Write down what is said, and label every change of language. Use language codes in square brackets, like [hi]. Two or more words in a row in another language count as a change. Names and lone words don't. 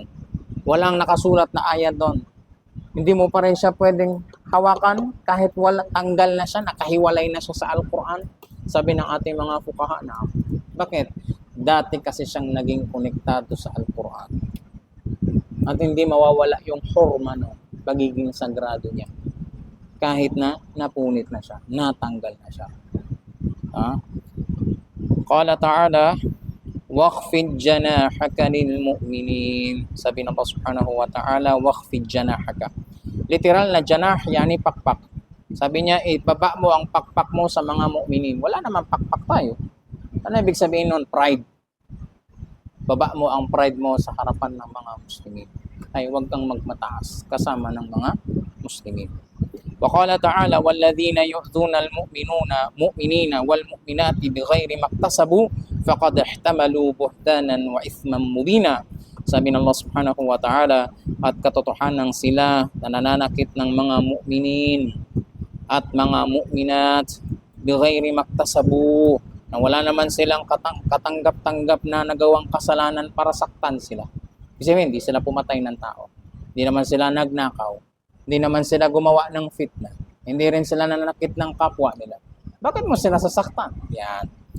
[tl] Walang nakasulat na ayat doon. Hindi mo pa rin siya pwedeng hawakan kahit wala, tanggal na siya, nakahiwalay na siya sa Al-Quran. Sabi ng ating mga fuqaha na, bakit? Dati kasi siyang naging konektado sa Al-Quran. At hindi mawawala yung hurma no, pagiging sagrado niya. Kahit na napunit na siya, natanggal na siya. [ar] قال تعالى واخفض جناحك للمؤمنين. [tl] Sabi ng [ar] الله سبحانه وتعالى, واخفض جناحك. [tl] Literal na janah, yani pakpak. Sabi niya, ibaba mo ang pakpak mo sa mga mu'minin. Wala naman pakpak tayo. Ano ibig sabihin nun? Pride. Baba mo ang pride mo sa harapan ng mga Muslimin. Ay huwag kang magmataas kasama ng mga Muslimin. [ar] وقال تعالى والذين يؤذون المؤمنين والمؤمنات بغير ما اكتسبوا فقد احتملوا بهتانا وإثما مبينا. [tl] Sabi ng [ar] الله سبحانه وتعالى, [tl] at katotohanan sila na nananakit ng mga mu'minin at mga mu'minat [ar] بغير ما اكتسبوا, [tl] na wala naman silang katanggap-tanggap na nagawang kasalanan para saktan sila. Kasi hindi sila pumatay ng tao, hindi naman sila nagnakaw, Hindi naman sila gumawa ng fitna. Hindi rin sila nananakit ng kapwa nila. Bakit mo sila sasaktan? Yan.